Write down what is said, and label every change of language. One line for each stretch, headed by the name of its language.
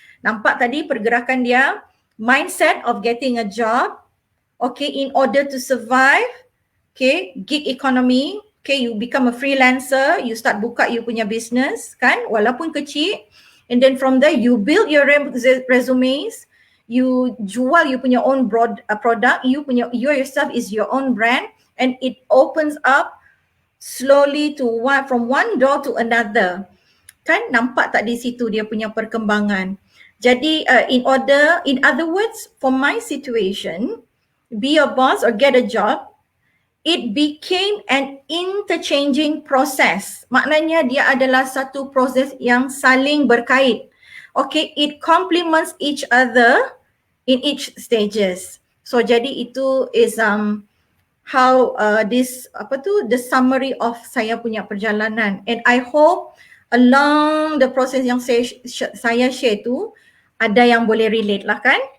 Malay: Nampak tadi pergerakan dia,
English: mindset of getting a job, in order to survive, gig economy, you become a freelancer, you start buka you punya business kan,
Malay: walaupun kecil,
English: and then from there you build your resumes, you jual you punya own product, you yourself is your own brand, and it opens up slowly to from one door to another.
Malay: Kan nampak tak di situ dia punya perkembangan.
English: Jadi in other words, for my situation, be a boss or get a job, it became an interchanging process.
Malay: Maknanya dia adalah satu proses yang saling berkait.
English: It complements each other in each stages. So jadi itu is how the summary of
Malay: saya punya perjalanan.
English: And I hope along the process
Malay: yang saya share tu, ada yang boleh relate lah kan?